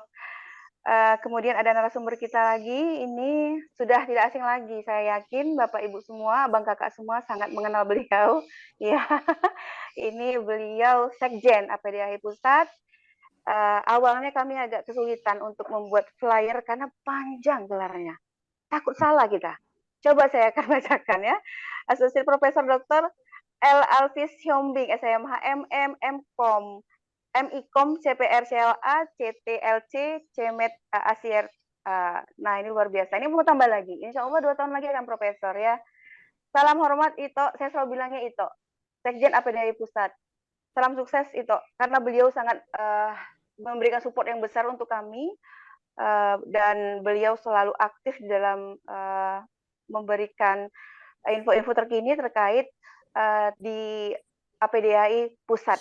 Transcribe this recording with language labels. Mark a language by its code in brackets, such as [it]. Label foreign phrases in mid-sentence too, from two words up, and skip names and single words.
[id] Kemudian ada narasumber kita lagi, ini sudah tidak asing lagi, saya yakin Bapak Ibu semua, Abang Kakak semua sangat mengenal beliau. Ya, ini beliau Sekjen APDHI Pusat. Awalnya kami agak kesulitan untuk membuat flyer karena panjang gelarnya. Takut salah kita. Coba saya akan bacakan ya. Asosiat Profesor Dr. L. Alvis Hyombing, SHMH MM, MKOM, MIKOM, CPR, CLA, CTLC, CMED, ASIR. Nah, ini luar biasa. Ini mau tambah lagi. [ar] إن شاء الله [id] 2 tahun lagi akan profesor ya. Salam hormat Ito. Saya selalu bilangnya Ito. Sekjen APDHI Pusat. Salam sukses Ito. Karena beliau sangat memberikan support yang besar untuk kami. Dan beliau selalu aktif dalam memberikan info-info terkini terkait di APDHI Pusat.